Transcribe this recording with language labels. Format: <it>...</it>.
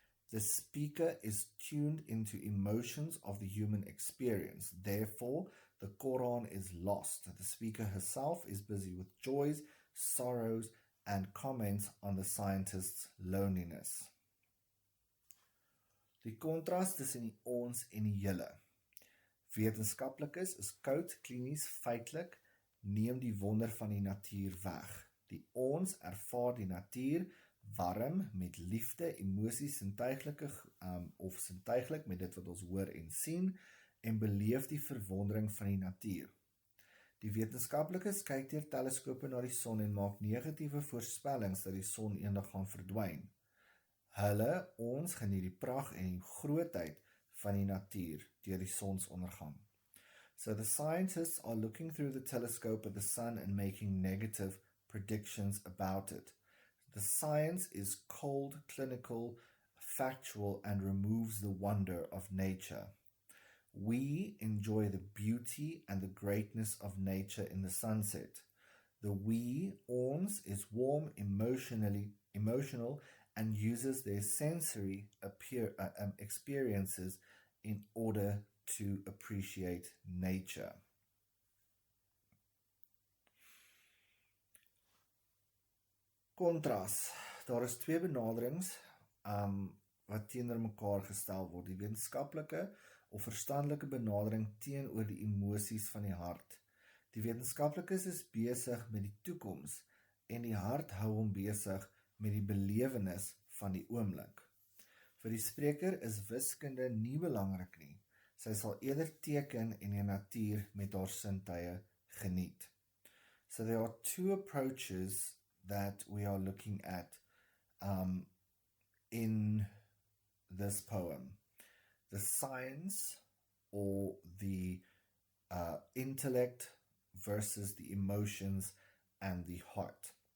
<en>The speaker is tuned into emotions of the human experience. Therefore, the Quran is lost. The speaker herself is busy with joys, sorrows, and comments on the scientist's loneliness.</en> <af>Die kontras tussen die ons en die julle. Wetenskaplikes is koud, klinies, feitelik, neem die wonder van die natuur weg. Die ons ervaar die natuur warm met liefde, emosies, sintuiglik met dit wat ons hoor en sien, en beleef die verwondering van die natuur. Die wetenskaplikes kyk deur teleskope na die son en maak negatiewe voorspellings dat die son eendag gaan verdwyn. Hulle, ons geniet die pragt en die grootheid van die natuur deur die sonsondergang.</af> <en>So the scientists are looking through the telescope at the sun and making negative predictions about it. The science is cold, clinical, factual, and removes the wonder of nature. We enjoy the beauty and the greatness of nature in the sunset. The we, ons, is warm, emotional, and uses their sensory experiences in order to appreciate nature.</en> <af>Kontras. Daar is twee benaderings wat teenoor mekaar gestel word. Die wetenskaplike of verstandelike benadering teenoor die emosies van die hart. Die wetenskaplikes is besig met die toekoms en die hart hou hom besig met die belewenis van die oomblik. Vir die spreker is wiskunde nie belangrik nie. Sy sal eerder teken en die natuur met haar sintuie geniet.</af> <en>So there are two approaches that we are looking at in this poem. The science or the intellect versus the emotions and the heart.</en>